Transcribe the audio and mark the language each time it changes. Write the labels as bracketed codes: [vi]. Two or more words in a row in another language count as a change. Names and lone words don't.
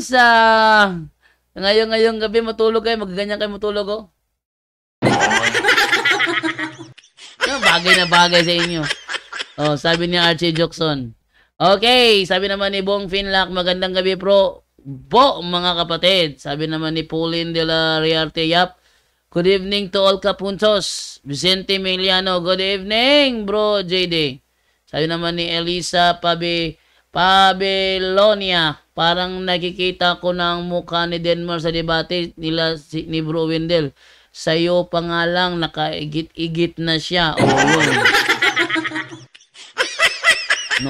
[tl] Sa ngayong gabi matulog kayo? Magaganyan kayo matulog, oh? Bagay na bagay sa inyo. Oh, sabi ni Archie Jackson. Okay, sabi naman ni Bong Finlock, magandang gabi pro. Mga kapatid. Sabi naman ni Pauline de la Riarte, yap. [en] Good evening to all kapuntos. Vicente Emiliano, good evening, bro JD. [tl] Sabi naman ni Elisa Pabelonia, parang nakikita ko ng mukha ni Denmark sa debate nila ni Bro Wendell. Sa'yo pa nga lang, nakaigit-igit na siya. Oh, yun. No.